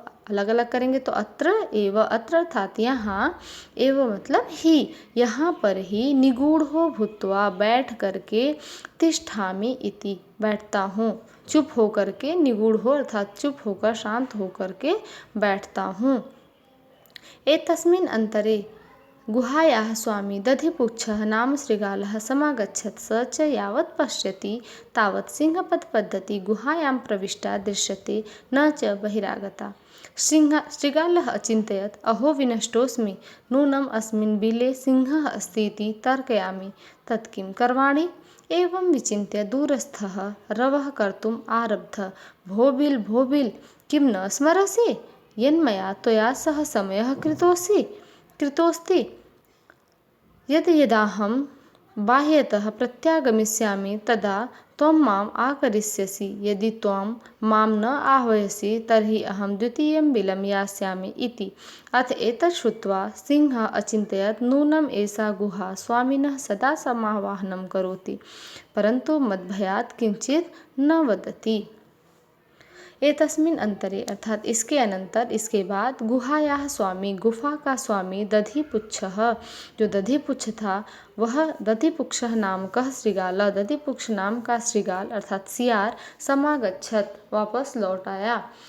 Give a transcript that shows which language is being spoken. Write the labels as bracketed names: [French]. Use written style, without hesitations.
[Hindi] अलग अलग करेंगे तो अत्र एव, अत्र अर्थात यहाँ, एव मतलब ही, यहाँ पर ही, निगूढ़ो भूत्वा, बैठ करके, तिष्ठामि इति, बैठता हूँ, चुप होकर के, निगूढ़ो अर्थात चुप होकर, शांत होकर के बैठता हूँ। [Sanskrit] एतस्मिन् अंतरे गुहायाः स्वामी दधिपुच्छः नाम शृगालः समागच्छत्। स च यावत् पश्यति तावत् सिंहपदपद्धति गुहायां प्रविष्टा दृश्यते, न च बहिरागता। शृगालः अचिन्तयत्, अहो विनष्टोऽस्मि, नूनम् अस्मिन् बिले सिंहः अस्ति इति तर्कयामि, तत् किं करवाणि। एवं विचिन्त्य दूरस्थः रवः कर्तुम् आरब्ध। भो बिल्, किं न स्मरसि, यन्मया त्वया सह समयः कृतोऽस्ति, यद् यदाहं बाह्यतः प्रत्यागमिष्यामि तदा त्वं माम् आकरिष्यसि, यदि त्वं मां न आह्वयसि तर्हि अहं द्वितीयं बिलं यास्यामि इति। अथ एतत् श्रुत्वा सिंहः अचिन्तयत् नूनम् एषा गुहा स्वामिनः सदा समावाहनं करोति, परन्तु मद्भयात् किञ्चित् न वदति। [Hindi] एतस्मिन् अंतरे अर्थात इसके अनंतर, इसके बाद गुहायाः स्वामी, गुफा का स्वामी दधिपुच्छः, जो दधिपुच्छ था वह दधिपुच्छः नामकः श्रृगाल, दधिपुच्छ नाम का श्रृगाल अर्थात सियार समागच्छत वापस लौट आया।